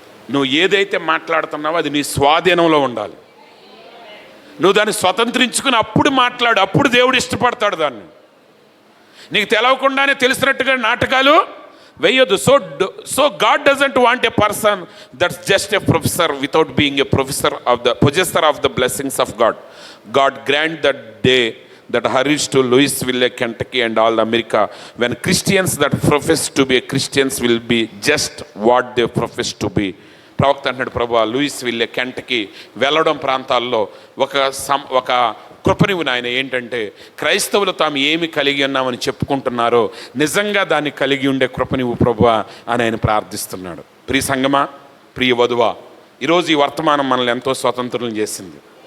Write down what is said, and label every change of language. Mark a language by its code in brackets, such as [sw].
[te] నువ్వు ఏదైతే మాట్లాడుతున్నావో అది నీ స్వాధీనంలో ఉండాలి. నువ్వు దాన్ని స్వతంత్రించుకుని అప్పుడు మాట్లాడు, అప్పుడు దేవుడు ఇష్టపడతాడు దాన్ని. నీకు తెలవకుండానే తెలిసినట్టుగా నాటకాలు వేయొద్దు. [en] So God doesn't want a person that's just a professor without being a professor of the possessor of the blessings of God. God grant that day that hurries to Louisville, Kentucky and all America, when Christians that profess to be Christians will be just what they profess to be. [te] ప్రవక్త అంటున్నాడు, ప్రభువా Louisville, Kentucky వెళ్ళడం ప్రాంతాల్లో ఒక కృపనివు నాయన. ఏంటంటే క్రైస్తవులు తాము ఏమి కలిగి ఉన్నామని చెప్పుకుంటున్నారో నిజంగా దాన్ని కలిగి ఉండే కృపనివు ప్రభువా అని ఆయన ప్రార్థిస్తున్నాడు. ప్రియ సంగమా, ప్రియ వధువా, ఈరోజు ఈ వర్తమానం మనల్ని ఎంతో స్వతంత్రం చేసింది.